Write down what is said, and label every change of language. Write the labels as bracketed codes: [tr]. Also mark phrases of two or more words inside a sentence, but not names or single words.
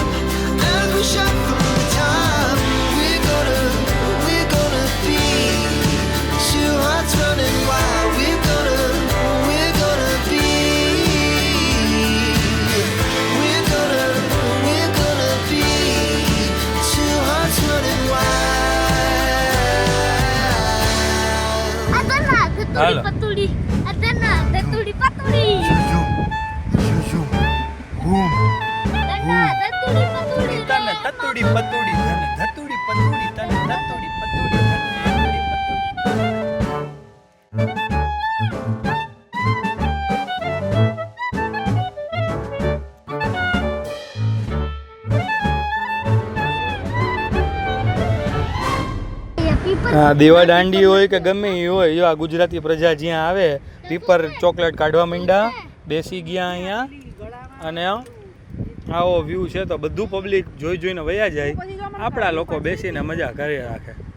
[en] As we shout from the top, we're gonna be two hearts running wild. We're gonna be. We're gonna be two hearts running wild. Adana Halo. tetuli patuli. Adana tetuli patuli. [gu] તને તતુડી પતુડી ધન ધતુડી પતુડી તને તતુડી પતુડી ધન ધતુડી પતુડી. હા, દેવા દાંડી હોય કે ગમે એ હોય, જો આ ગુજરાતી પ્રજા જ્યાં આવે પીપર ચોકલેટ કાઢવા માંડ્યા, બેસી ગયા અહીંયા, અને આવો વ્યૂ છે તો બધું પબ્લિક જોઈ જોઈને વયા જાય, આપણા લોકો બેસીને મજા કરી રાખે.